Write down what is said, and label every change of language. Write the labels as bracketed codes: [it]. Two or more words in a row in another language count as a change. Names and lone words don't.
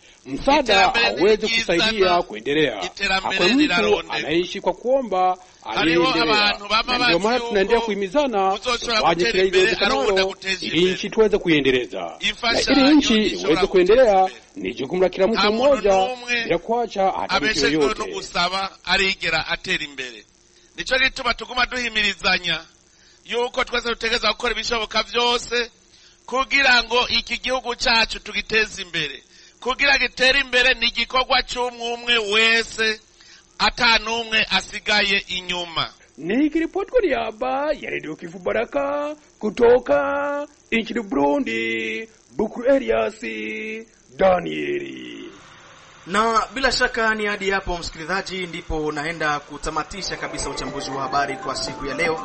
[sw] Msaada hauwezi kusaidia kuendelea. Hakuna mtu anaishi kwa kuomba aliendelea. Ndio maana tunaendelea kuhimizana tufanye kila iwezekanalo ili nchi tuweze kuiendeleza. Na ili nchi iweze kuendelea ni jukumu la kila mtu mmoja bila kuacha hata mtu yoyote. [rn] Nico gituma tuguma duhimirizanya yuko twese dutegeza gukora ibishoboka byose kugira ngo iki gihugu cyacu tugiteze imbere. Kugira gitere imbere ni gikorwa cy'umwe wese atanumwe asigaye inyuma. [sw] Nikiripoti kwa niaba ya Radio Kivu Baraka kutoka nchini Burundi, Bukuru Elias Danieli. Na bila shaka ni hadi hapo msikilizaji ndipo naenda kutamatisha kabisa uchambuzi wa habari kwa siku ya leo.